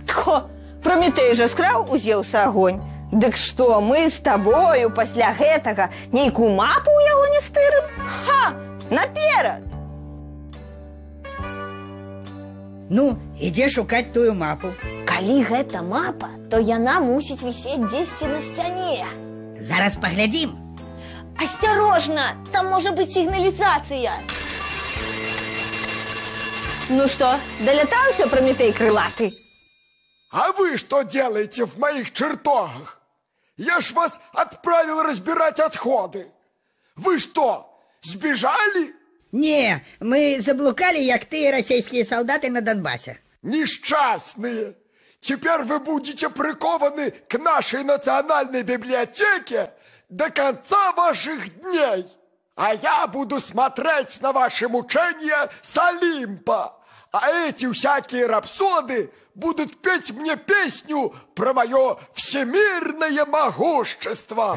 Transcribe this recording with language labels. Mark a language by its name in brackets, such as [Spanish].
[Belarusian] Тхо, Прометей жа скраў у Зеўса агонь. Дык што, мы з табою пасля гэтага нейкую мапу ў яго не стырым? Ха, наперад! Ну, ідзе шукаць тую мапу. Калі гэта мапа, то яна мусіць вісець дзесьці на сцяне. Зараз паглядзім. [Russian] Осторожно, там может быть сигнализация. Ну что, долетался Прометей крылатый? А вы что делаете в моих чертогах? Я ж вас отправил разбирать отходы. Вы что, сбежали? [Belarusian] Не, мы заблукали, як тыя расійскія солдаты на Донбассе. [Russian] Несчастные! Теперь вы будете прикованы к нашей национальной библиотеке до конца ваших дней. А я буду смотреть на ваши мучения с Олимпа. А эти всякие рапсоды будут петь мне песню про мое всемирное могущество.